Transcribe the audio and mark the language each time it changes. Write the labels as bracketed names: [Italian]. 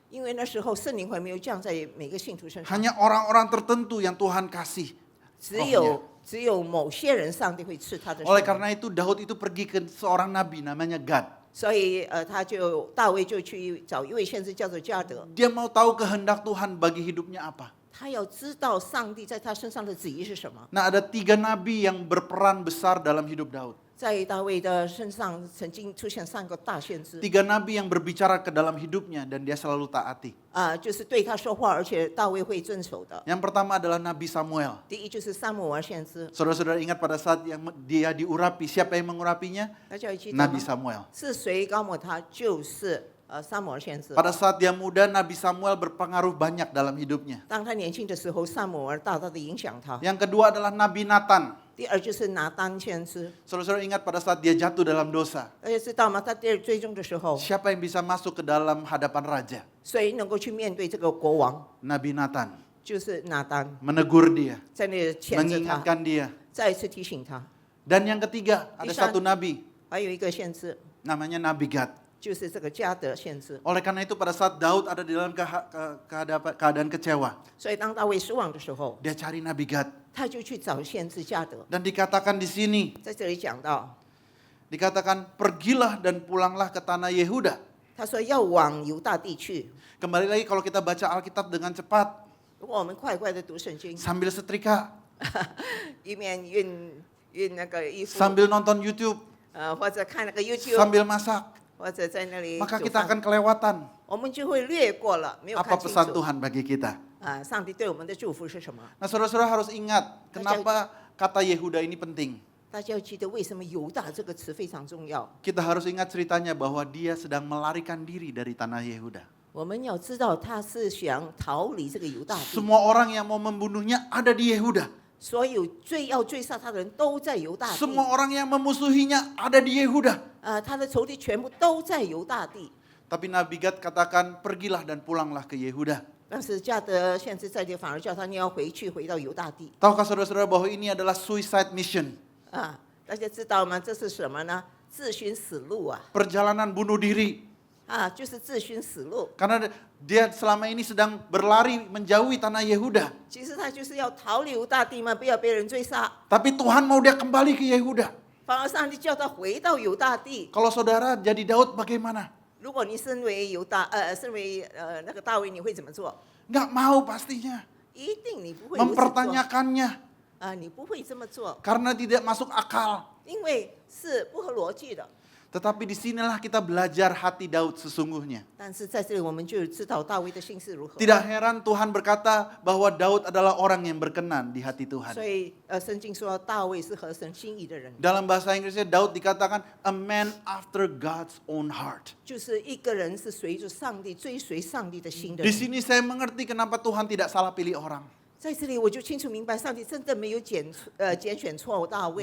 [Chinese] 因为那时候圣灵还没有降在每个信徒身上， [Indonesian] Hanya orang-orang tertentu yang Tuhan kasih. [Chinese] 只有某些人上帝会赐他的圣 [Indonesian] Oleh [Chinese] 灵。 [Indonesian] karena itu Daud itu pergi ke seorang nabi namanya Gad. [Chinese] 所以大卫就去找一位先知叫做加德， [Indonesian] Dia mau tahu kehendak Tuhan bagi hidupnya apa. [Chinese] 他要知道上帝在他身上的旨意是什么。 [Indonesian] Nah, ada 3 nabi yang berperan besar dalam hidup Daud. [Chinese] 在大卫的身上曾经出现3个大先知， [Indonesian] 3 nabi yang berbicara ke dalam hidupnya dan dia selalu taati. [Chinese] 就是对他说话，而且大卫会遵守的。 [Indonesian] Yang pertama adalah Nabi Samuel. [Chinese] 第一就是撒母耳先知， [Indonesian] Saudara-saudara ingat pada saat yang dia diurapi, siapa yang mengurapinya? [Chinese] 大家有记得吗 [Indonesian] Nabi Samuel. [Chinese] 是谁高抹他？就是撒母耳先知。 [Indonesian] Pada saat dia muda, Nabi Samuel berpengaruh banyak dalam hidupnya. [Chinese] 当他年轻的时候，撒母耳大大的影响他。 [Indonesian] Yang kedua adalah Nabi Nathan. [Chinese] 第二就是拿单先知， [Indonesian] Saudara-saudara ingat pada saat dia jatuh dalam dosa. [Chinese] 大家知道吗？他最终的时候， [Indonesian] Siapa yang bisa masuk ke dalam hadapan raja? [Chinese] 谁能够去面对这个国王？ [Indonesian] Nabi Nathan. [Chinese] 就是拿单， [Indonesian] Menegur dia. [Chinese] 在那里谴责他， [Indonesian] Mengingatkan dia. [Chinese] 再一次提醒他。 [Indonesian] Dan yang ketiga, ada Bisa. satu nabi. [Chinese] 还有一个先知， [Indonesian] Namanya Nabi Gad. [Chinese] 就是这个加德先知。 [Indonesian] Oleh karena itu pada saat Daud ada di dalam keadaan kecewa, [Chinese] 所以当大卫失望的时候， [Indonesian] dia cari Nabi Gad. [Chinese] 他就去找先知加德。 [Indonesian] Dan dikatakan di sini, [Chinese] 在这里讲到， [Indonesian] dikatakan pergilah dan pulanglah ke tanah Yehuda. [Chinese] 他说要往犹大地去。 [Indonesian] Kembali lagi kalau kita baca Alkitab dengan cepat, [Chinese] 如果我们快快的读圣经， [Indonesian] sambil setrika, [Chinese] 一面熨那个衣服， [Indonesian] sambil nonton YouTube, [Chinese] 或者看那个 YouTube， [Indonesian] sambil masak, [Chinese] 或者在那里 [Indonesian] maka [Chinese] 饭， [Indonesian] akan kelewatan [Chinese] 我们就会略过了，没有 [Indonesian] apa [Chinese] 看清 [Indonesian] pesan [Chinese] 楚。 [Indonesian] Tuhan bagi kita. [Chinese] 上帝对我们的祝福是什么？ [Indonesian] Nah, saudara-saudara harus ingat kenapa kata Yehuda ini penting. [Chinese] 大家要记得为什么犹大这个词非常重要。 [Indonesian] Kita harus ingat ceritanya bahwa dia sedang melarikan diri dari tanah Yehuda. [Chinese] 我们要知道他是想逃离这个犹大地， [Indonesian] Semua orang yang mau membunuhnya ada di Yehuda. [Chinese] 所有要追杀他的人都在犹大地， [Indonesian] Semua orang yang memusuhinya ada di Yehuda. [Chinese] 他的仇敌全部都在犹大地。 [Indonesian] Tapi Nabi Gad katakan pergilah dan pulanglah ke Yehuda. [Chinese] 但是加德现在在这反而叫他你要回到犹大地 [Indonesian] Tahukah saudara-saudara bahwa ini adalah [English] suicide mission? [Chinese] 大家知道吗？这是什么呢？自寻死路啊！ [Indonesian] Perjalanan bunuh diri. [Chinese] 就是自寻死路。 [Indonesian] Karena dia selama ini sedang berlari menjauhi tanah Yehuda. [Chinese] 其实他就是要逃离犹大地嘛，不要被人追杀。 [Indonesian] Tapi Tuhan mau dia kembali ke Yehuda. [Chinese] 反而上帝叫他回到犹大地。 [Indonesian] Kalau saudara jadi Daud bagaimana? [Chinese] 如果你身为那个大卫，你会怎么做？ [Indonesian] Nggak mau pastinya. [Chinese] 一定你不会如此做 [Indonesian] Mempertanyakannya. [Chinese] 你不会这么做， [Indonesian] Karena tidak masuk akal. [Chinese] 因为是不合逻辑的。 [Indonesian] Tetapi disinilah kita belajar hati Daud sesungguhnya. [Chinese] 但是在这里，我们就知道大卫的心是如何。 [Indonesian] Tidak heran Tuhan berkata bahwa Daud adalah orang yang berkenan di hati Tuhan. [Chinese] 所以圣经说大卫是合神心意的人， [Indonesian] Dalam bahasa Inggrisnya Daud dikatakan [English] a man after God's own heart. [Chinese] 就是一个人是随着上帝追随上帝的心的 [Indonesian] Di [Chinese] 人。 [Indonesian] sini saya mengerti kenapa Tuhan tidak salah pilih orang. [Chinese] 在这里我就清楚明白，上帝真的没有拣选错大卫，